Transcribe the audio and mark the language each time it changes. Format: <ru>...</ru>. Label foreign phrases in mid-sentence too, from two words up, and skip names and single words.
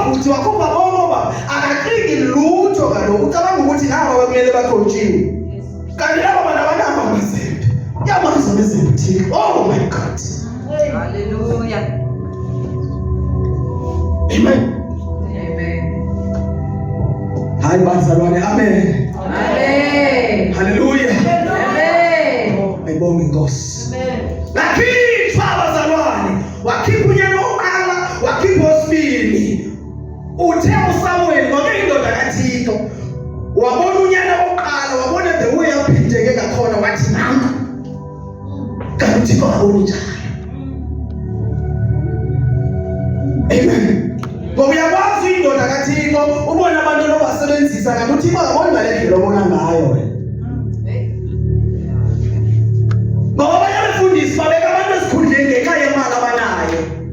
<xh>siwakhupha ngoba akacingi lutho kaloku ucabanga ukuthi nabo bekumele bakhontshiwe kanti labo bantu abanabo amazembe yamazi amazembe Thixo.</xh> <en>Oh my God.</en> <xh>Hallelujah. Amen. Hayi bazalwane, amen. Amen. Hallelujah. Amen. Ayibonge Inkosi. Amen. Lakhipha abazalwane, wakhipha unyana wokuqala, wakhipha osibili. Uthe uSamuel ngoke indoda kaThixo. Wabona unyana wokuqala, wabona</xh> <en>the way</en> <xh>aphindeke ngakhona wathi nami. Kanti babona njalo. Amen. Ngoba uyakwazi indoda kaThixo ubona abantu lobasebenzisa kanti uThixo akaboni ngale ndlela obona ngayo wena. Ngoba abanye abefundisi babeka abantu esikhundleni ngenxa yemali abanayo.</xh>